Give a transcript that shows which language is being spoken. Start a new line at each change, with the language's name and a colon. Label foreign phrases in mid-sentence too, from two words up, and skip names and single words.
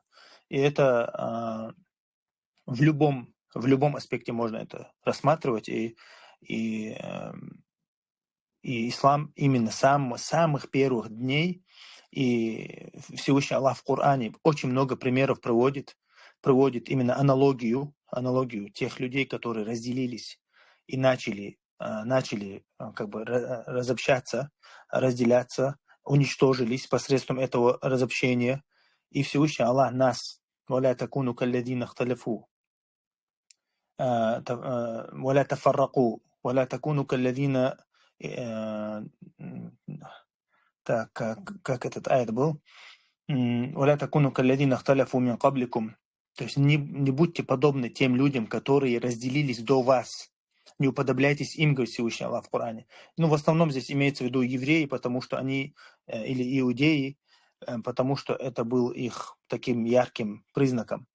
Russian: И это в любом аспекте можно это рассматривать, и, и ислам именно самых первых дней, и Всевышний Аллах в Коране очень много примеров приводит именно аналогию тех людей, которые разделились и начали как бы разобщаться, разделяться, уничтожились посредством этого разобщения. И Всевышний Аллах нас
Arabic: ولا تكونوا كالذين اختلفوا ولا تفرقوا ولا تكونوا كالذين
Russian: так, как этот аят был?
Arabic: ولا تكونوا كالذين اختلفوا من قبلكم.
Russian: То есть не будьте подобны тем людям, которые разделились до вас. Не уподобляйтесь им, говорит Всевышний Аллах в Коране. Ну, в основном здесь имеется в виду евреи, потому что они, или иудеи, потому что это был их таким ярким признаком.